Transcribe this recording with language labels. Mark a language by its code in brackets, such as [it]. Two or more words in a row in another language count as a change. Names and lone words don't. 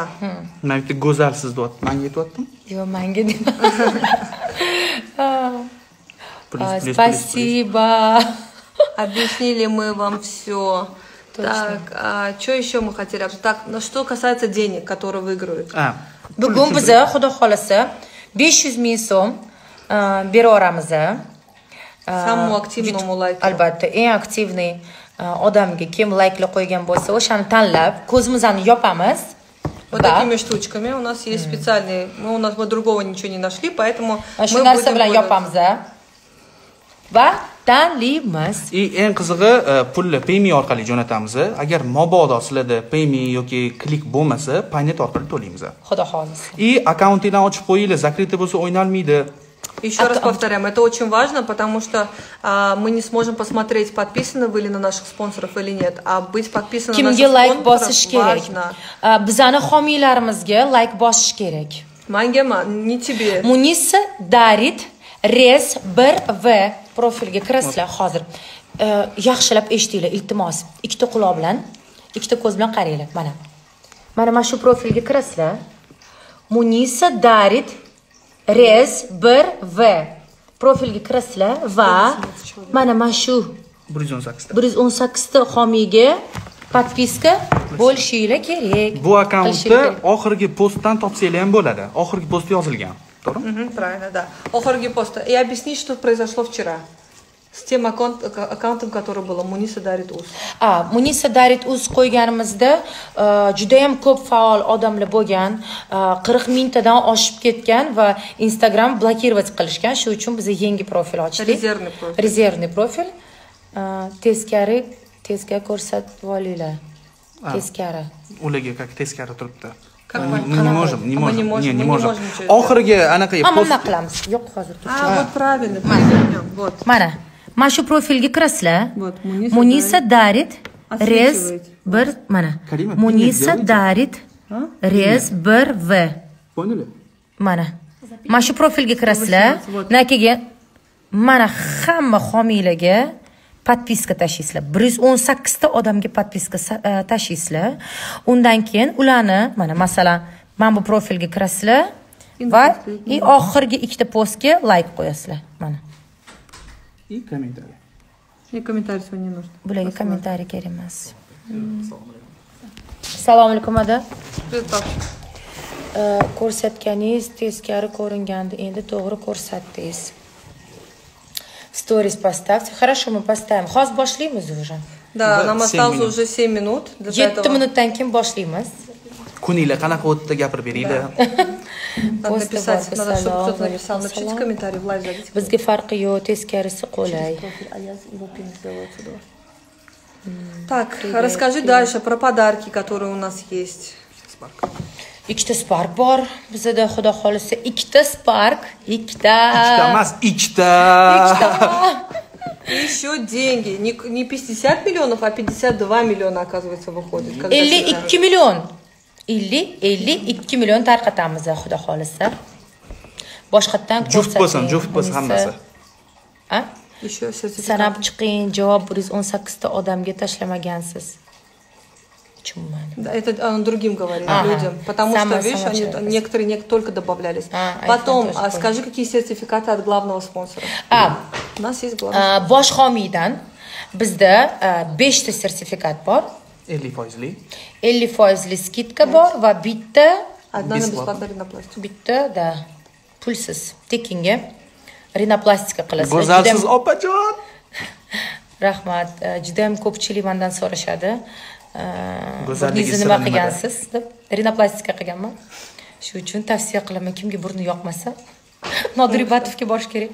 [uz] Men bitta go'zalsiz deyapti. Menga aytayaptimi? Yo'q, menga Спасибо. [ru] Объяснили мы вам все. Так, что еще мы хотели? Так, ну что касается денег, которые выиграют. [uz] Bugun biz xudo xolasa 500 ming so'm beraveramiz. [ru] Самому активному лайку. [uz] Albatta, eng aktivniy odamga kim layklar qo'ygan bo'lsa, o'shani tanlab, ko'zimizni yopamiz. [ru] Вот такими штучками у нас есть специальные. Мы другого ничего не нашли, поэтому [uz] shu narsa bilan yopamiz va tanlaymiz. Eng qizig'i pulni Payme orqali jo'natamiz. Agar mabodo sizlarda Payme yoki klik bo'lmasa, Paynet orqali to'laymiz. Xudo xolasa. Akkauntingdan ochib qo'yinglar, закрытый bo'lsa o'ynalmaydi. [ru] Еще раз повторяем, это очень важно, потому что мы не сможем посмотреть, подписаны вы ли на наших спонсоров или нет. А быть подписанным на наших спонсоров важно. [uz] Bizani homiylarimizga like bosish kerak. [ru] Manga, не тебе. [uz] Munisa Darit Rez 1V profilga kirasizlar hozir. Yaxshilab eshitinglar, iltimos. Ikkita quloq bilan, ikkita ko'z bilan qaranglar. Mana shu profilga kirasizlar. Munisa Darit Rez 1V profilga kirasizlar va mana shu 118 ta homiyga podpiska bo'lishingiz kerak. Bu akkauntni oxirgi postdan topsanglar ham bo'ladi. Oxirgi post yozilgan. To'g'rimi? [ru] Правильно, да. [uz] Oxirgi postda. [ru] И объяснить, что произошло вчера. С тем аккаунтом, который было Munisa Darit Uz. [uz] Munisa Darit Uz qo'yganimizda juda ham ko'p faol odamlar bo'lgan, 40 mingtadan oshib ketgan va Instagram blokировать qilishgan. Shu uchun biz yangi profil ochdik. Rezervniy profil. Teskari ko'rsatib olinglar. Teskari. Ularga как teskari turibdi. [ru] Не можем. [uz] Oxirgi anaqa post qilamiz. Yo'q, hozir. [ru] Вот правильно. Вот. [uz] Mana shu profilga kirasizlar. Munisa Darit Rez 1 mana. Munisa Darit Rez 1V. Mana shu profilga kirasizlar. Nakiga mana hamma homiylarga podpiska tashlaysizlar. 118 ta odamga podpiska tashlaysizlar. Undan keyin ularni masalan bu profilga kirasizlar va oxirgi ikkita postga like qo'yasizlar. Mana. [ru] И комментарий. И комментарий сегодня не нужно. [uz] Bularga kommentariy kerak emas. Assalomu alaykum ada. [ru] Привет. [uz] Ko'rsatganingiz teskari ko'ringandi, endi to'g'ri ko'rsatdingiz. [ru] Stories поставьте. Хорошо, мы поставим. [uz] Hozir boshlaymiz уже. [ru] Да, нам осталось уже 7 минут. [uz] 7 minutdan keyin boshlaymiz. Kuninglar qanaqa o'tdi, gapirib beringlar. [ru] Надо написать, надо, чтобы кто-то написал. Напишите комментарий в лайв, зайдите. [uz] Bizga farqi yo'q, teskarisi qulay. [ru] Так, расскажи дальше про подарки, которые у нас есть. [uz] Ikkita Spark bor. Bizda xudo xolisa ikkita Spark, Ikkita emas, ikkita. [ru] Еще деньги. Не 50 миллионов, а 52 миллиона, оказывается, выходит. [uz] 52 million. 52 million tarqatamiz xudo xolisa. Boshqatdan ko'rsating. Juft bo'lsin hammasi. A? [ru] Еще сертификат. [uz] Sanab chiqing, javob 118 ta odamga tashlamagansiz. [ru] Да, это он другим говорит, людям. Потому что, видишь, они, некоторые только добавлялись. Потом, скажи, какие сертификаты от главного спонсора. У нас есть главный. [uz] Bosh homiydan bizda 5 ta sertifikat bor. 50%lik. 50% skidka bor va bitta [ru] Одна на бесплатный ринопластику. [uz] Bitta da pulsiz tekinga rinoplastika qilasiz. Go'zalsiz opajon. Rahmat. Juda ham ko'pchilik mendan so'rashadi. Go'zalligi nima qilgansiz deb rinoplastika qilganman. Shu uchun tavsiya qilaman, kimga burni yoqmasa Nodir Ibatovga borish kerak.